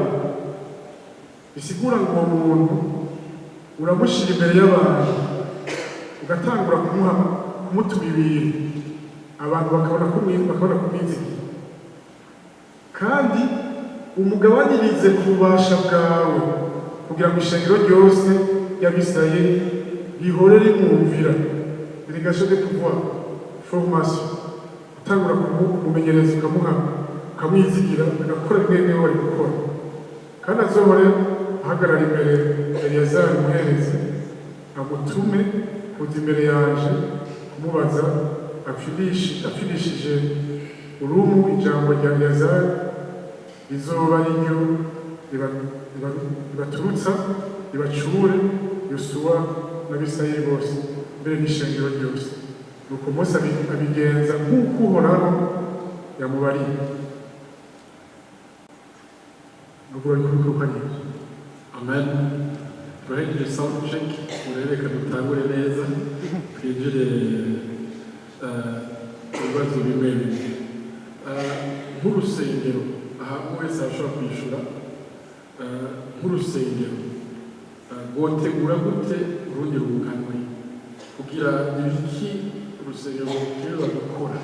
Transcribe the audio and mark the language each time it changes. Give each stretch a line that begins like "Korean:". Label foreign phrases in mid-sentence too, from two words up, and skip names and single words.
Rundi: Bisigura ngo uwo muntu uramushyira imbere y'abantu, ugatangura kumutuma ibintu, abantu bakabona kumwizigira, kandi umugabanirize ku bubasha bwawe, kugira ngo ishengero ryose ry'Abisirayeli rihore rimwumvira.
French: Irigation de pouvoir, formation,
Rundi: utangura kumumenyereza, ukamwizigira, agakora mwene we ari gukora, kandi azohore ahagarara imbere Eleyazari umuherezi, amutume kuza imbere yaje kumubaza apfirishije urumu ijambo rya Eleyazari rizoba ari ryo ribaturutsa ribacure Yosuwa n'Abisirayeli bose mbere n'ishengero ryose. Nuko Mose abigenza nk'uko Uhoraho yamubariye. Nuko bari kubikora neza. Amen. Turahindura
English: sound check,
Rundi: urereka dutangure neza, twinjire ibibazo bimwe bimwe. Nk'urusengero, aha wese arashobora kwishura, nk'urusengero rwotegura gute urundi rubuganwe kugira ibiki urusengero rukwiye gukora.